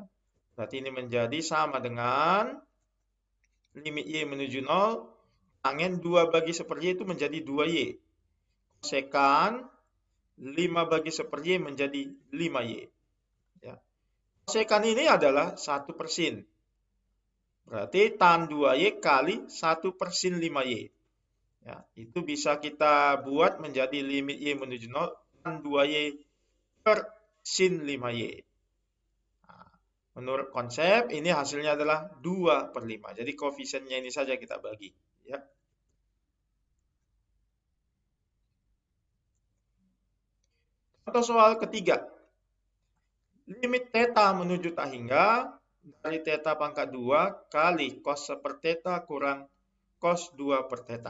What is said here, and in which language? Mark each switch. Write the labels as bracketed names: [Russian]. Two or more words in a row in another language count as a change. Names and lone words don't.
[Indonesian] Berarti ini menjadi sama dengan limit Y menuju 0, tangen 2 bagi 1/Y itu menjadi 2Y. Kosekan 5 bagi 1/Y menjadi 5Y. Ya. Kosekan ini adalah 1/sin. Berarti tan 2Y kali 1/sin 5Y. Ya, itu bisa kita buat menjadi limit Y menuju 0, tan 2Y per sin 5Y. Nah, menurut konsep ini hasilnya adalah 2/5. Jadi koefisiennya ini saja kita bagi. Ya. Contoh soal ketiga. Limit theta menuju tak hingga dari theta pangkat 2 kali cos 1 theta kurang cos 2 per theta.